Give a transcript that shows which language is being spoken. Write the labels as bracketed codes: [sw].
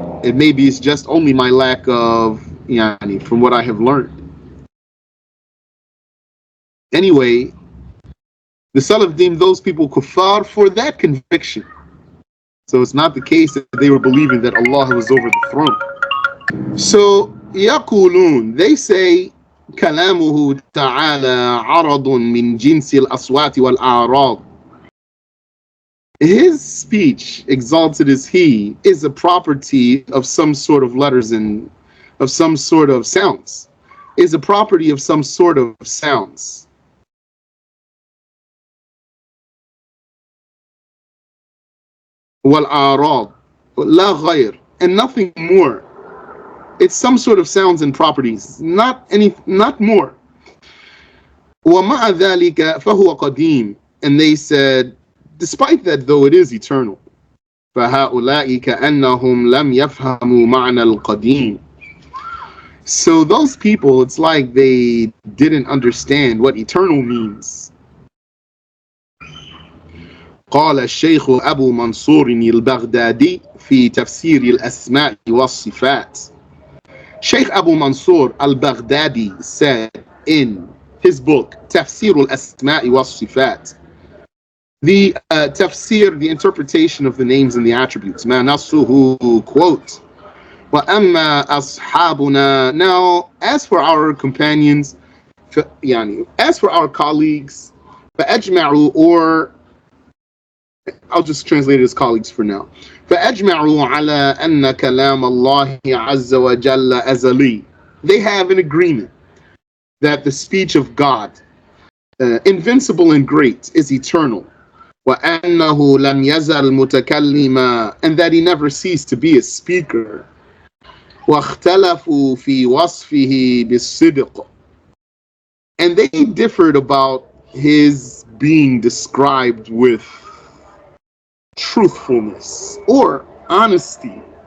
[en] And maybe it's just only my lack of, from what I have learned. Anyway, the Salaf deemed those people kuffar for that conviction. So it's not the case that they were believing that Allah was over the throne. [ar] So, يقولون, [en] they say, [ar] كلامه تعالى عرض من جنس الأصوات والأعراض. [en] His speech, exalted is he, is a property of some sort of letters and of some sort of sounds. Is a property of some sort of sounds. [ar] وَالْأَعْرَاض لَا غَيْرٍ, [en] and nothing more. It's some sort of sounds and properties, not more. [ar] وَمَعَ ذَلِكَ فَهُوَ قَدِيمٌ, [en] and they said, despite that, though, it is eternal. [ar] فَهَؤُلَاءِ كَأَنَّهُمْ لَمْ يَفْهَمُوا مَعْنَى الْقَدِيمِ. [en] So those people, it's like they didn't understand what eternal means. [ar] قال الشيخ أبو منصور البغدادي في تفسير الأسماء والصفات. [en] Shaykh Abu Mansur al-Baghdadi said in his book, Tafsir al-Asma'i was-Sifat, the tafsir, the interpretation of the names and the attributes. [ar] Ma nasuhu, quote, wa amma ashabuna. [en] Now, as for our companions, as for our colleagues, فأجمعوا, or I'll just translate it as colleagues for now. [ar] فأجمعوا على أن كلام الله عز وجل أزلي. [en] They have an agreement that the speech of God, invincible and great, is eternal. [ar] وأنه لم يزل متكلما, [en] and that he never ceased to be a speaker. [ar] واختلفوا في وصفه بالصدق, [en] and they differed about his being described with truthfulness or honesty.